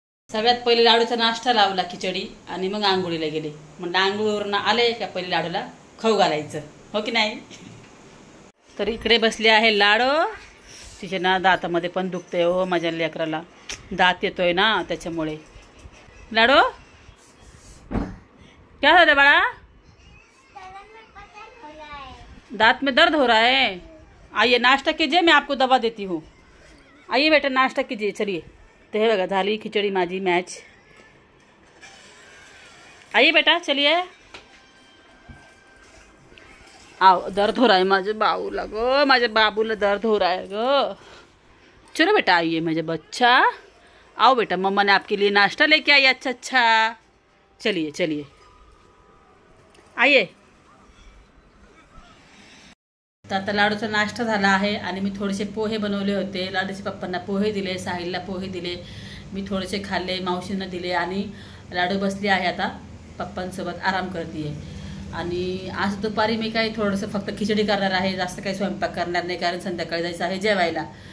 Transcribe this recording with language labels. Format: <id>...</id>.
<mr>सगळ्यात पहिले लाडूचा नाश्ता लावला, खिचडी, आणि मग आंघोळीला गेले. म्हणजे आंघोळीवरून आले का पहिले लाडूला खाऊ घालायचं, हो की नाही. तर इकडे बसले आहे लाडू. तिचे ना दातामध्ये पण दुखते हो माझ्या लेकराला, दात येतोय ना त्याच्यामुळे.</mr> <hi>लाडू क्या</hi> <mr>झालं बाळा,</mr> <hi>दांत में दर्द हो रहा है. आइए नाश्ता कीजिए, मैं आपको दवा देती हूँ. आइए बेटा नाश्ता कीजिए, चलिए.</hi> <mr>तो हे बघा झाली खिचडी माझी मॅच.</mr> <hi>आइए बेटा चलिए. आओ, दर्द हो रहा है</hi> <mr>माझे बाबूला गो,</mr> <hi>माझे बाबूला दर्द हो रहा है गो. चलो बेटा आइए मेरे बच्चा, आओ बेटा, मम्मा ने आपके लिए नाश्ता लेके आई. अच्छा अच्छा, चलिए चलिए आइए.</hi> <mr>तर आता लाडूचा नाश्ता झाला आहे आणि मी थोडेसे पोहे बनवले होते. लाडूच्या पप्पांना पोहे दिले, साहिलला पोहे दिले, मी थोडेसे खाल्ले, मावशींना दिले. आणि लाडू बसली आहे आता पप्पांसोबत आराम करते. आणि आज दुपारी मी काही थोडंसं फक्त खिचडी करणार आहे, जास्त काही स्वयंपाक करणार नाही, कारण संध्याकाळी जायचं आहे जेवायला.</mr>